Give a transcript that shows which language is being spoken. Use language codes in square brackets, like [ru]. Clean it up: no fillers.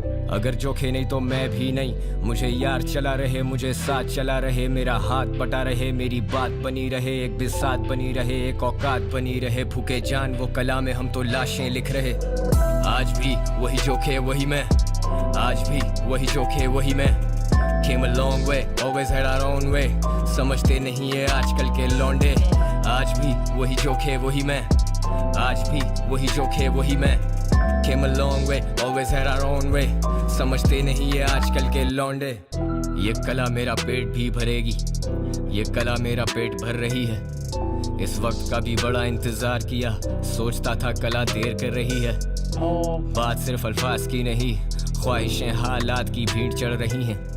[hi] अगर जोखे नहीं तो मैं भी नहीं. मुझे यार चला रहे, मुझे साथ चला रहे, मेरा हाथ बटा रहे, मेरी बात बनी रहे, एक बिसात बनी रहे, एक औकात बनी रहे. फूके जान वो कला में हम तो लाशें लिख रहे. आज भी वही जोखे वही मैं, आज भी वही जोखे वही मैं. [en] Came a long way, always had our own way. [hi] समझते नहीं है आजकल के लौंडे. आज भी वही जोखे वही मैं, आज भी वही जोखे वही मैं. [en] Came a long way, always had our own way. [hi] समझते नहीं है आजकल के लौंडे. ये कला मेरा पेट भी भरेगी, ये कला मेरा पेट भर रही है. इस वक्त का भी बड़ा इंतजार किया, सोचता था कला देर कर रही है. बात सिर्फ अल्फाज की नहीं, ख्वाहिशें हालात की भीड़ चढ़ रही हैं.